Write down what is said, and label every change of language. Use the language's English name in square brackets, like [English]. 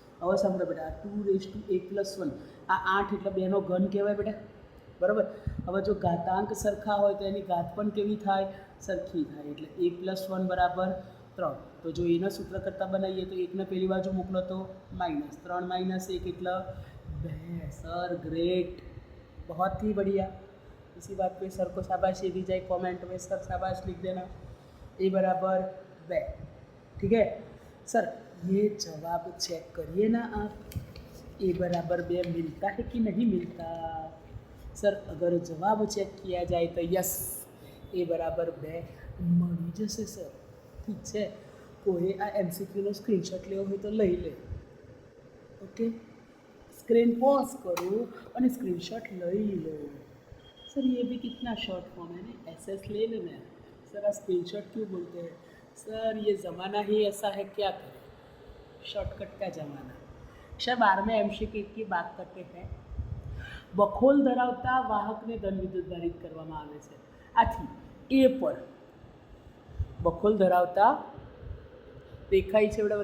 [Gujarati] હવે સાંભળો બેટા, 2⁴A+1 આ 8 એટલે 2નો ઘન કહેવાય બેટા, બરાબર? હવે જો ઘાતાંક સરખા હોય તો એની ઘાત પણ કેવી થાય? સરખી થાય. એટલે A+1 બરાબર 3. તો જો એના સૂત્ર કરતાં બનાવીએ તો એકને પેલી બાજુ મોકલો તો -3 - 1 એટલે 2. [Hindi] सर ग्रेट, बहुत ही बढ़िया. इसी बात पे सर को शाबाशी दी जाए. कमेंट में सर शाबाश लिख देना. ए बराबर 2. ठीक है सर? ये जवाब चेक करिए ना आप. ए बराबर 2 मिलता है कि नहीं मिलता? सर अगर जवाब चेक किया जाए तो यस, ए बराबर 2 [Gujarati] મળી જશે સર. ઠીક છે? કોઈ આ MCQનો સ્ક્રીનશોટ લેવો હોય તો લઈ લે. [Hindi] ओके, स्क्रीन पॉज करो और स्क्रीनशॉट [Gujarati] लई लो. [Hindi] सर ये भी कितना शॉर्ट फॉर्म है ना, SS ले लेना. सर आप स्क्रीनशॉट क्यों बोलते हैं? सर ये ज़माना ही ऐसा है, क्या करें, शॉर्टकट का ज़माना. सर 12वें MCQ की बात करते हैं. [Gujarati] બખોલ ધરાવતા વાહકને ધન વિદ્યુત ભારિત કરવામાં આવે છે. આથી એ પર બખોલ ધરાવતા દેખાય છે બેટા?